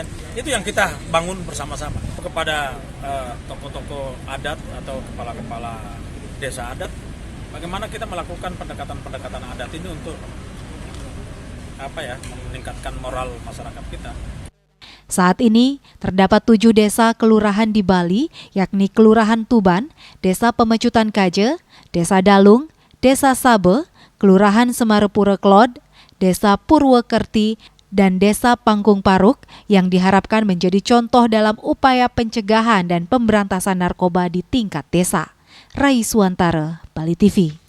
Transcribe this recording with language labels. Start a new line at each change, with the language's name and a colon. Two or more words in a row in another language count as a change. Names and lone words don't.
Indonesian: Itu yang kita bangun bersama-sama. Kepada tokoh-tokoh adat atau kepala-kepala desa adat, bagaimana kita melakukan pendekatan adat ini untuk meningkatkan moral masyarakat kita. Saat ini, terdapat 7 desa kelurahan di Bali, yakni Kelurahan Tuban, Desa Pemecutan Kaje, Desa Dalung, Desa Sabe, Kelurahan Semarepura Klod, Desa Purwokerti, dan Desa Pangkung Paruk yang diharapkan menjadi contoh dalam upaya pencegahan dan pemberantasan narkoba di tingkat desa. Rai Suwantara, Bali TV.